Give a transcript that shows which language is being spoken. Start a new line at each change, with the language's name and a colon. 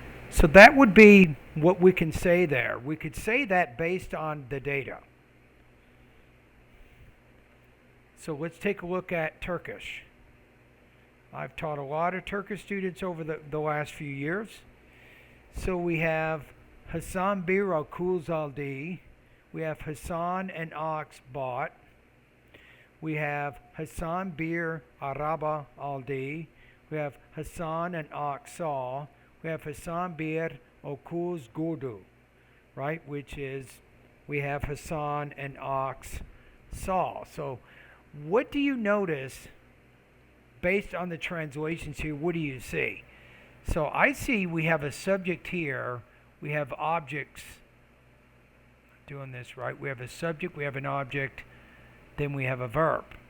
English: So that would be what we can say there. We could say that based on the data. So let's take a look at Turkish. I've taught a lot of Turkish students over the last few years. So we have Hasan
Turkish: bir okuz aldi.
English: We have Hasan an ox bought. We have Hasan
Turkish: bir araba aldi.
English: We have Hasan an ox saw. We have Hasan
Turkish: bir okuz gördü,
English: right? Which is, we have Hasan an ox saw. So what do you notice based on the translations here? What do you see? So I see we have a subject here. We have objects. Doing this right. We have a subject. We have an object. Then we have a verb.